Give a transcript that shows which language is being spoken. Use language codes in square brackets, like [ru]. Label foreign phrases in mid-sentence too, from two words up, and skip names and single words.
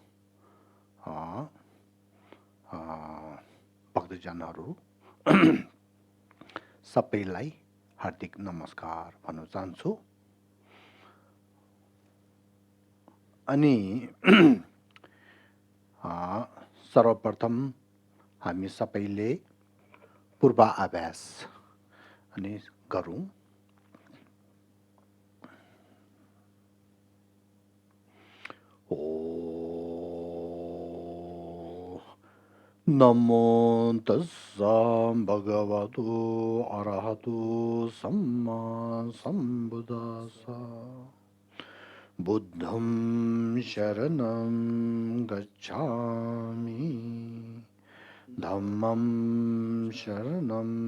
[ne] भक्तजनहरू सबैलाई हार्दिक नमस्कार भन्न चाहन्छु। अनि सर्वप्रथम हामी सबैले पूर्वाभ्यास अनि गरौँ। [pi] नमो तस्सा भगवतो अरहतो सम्मा सम्बुद्धास्सा बुद्धं शरणं गच्छामि धम्मं शरणं